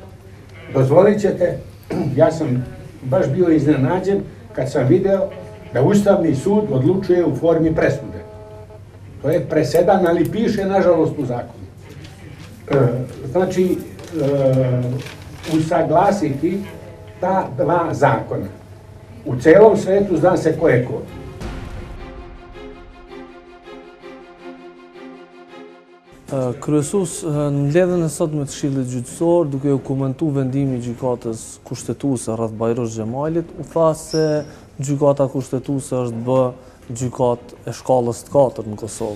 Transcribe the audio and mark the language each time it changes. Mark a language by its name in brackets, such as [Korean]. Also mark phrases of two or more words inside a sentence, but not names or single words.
[Serbian] Dozvolit ćete, ja sam baš bio iznenađen kad sam video da Ustavni sud odlučuje u formi presude. To je presedan, ali piše nažalost u zakonu. Znači, usaglasiti ta dva zakona. U celom svetu zna se ko je ko. [Albanian] Kryesues në mbledhjen e sotme të Këshillit Gjyqësor, duke u komentuar vendimi i gjykatës kushtetuese rreth Bajrosh Xhemalit, u tha se gjykata kushtetuese është bë gjykatë e shkallës të 4 në Kosovë.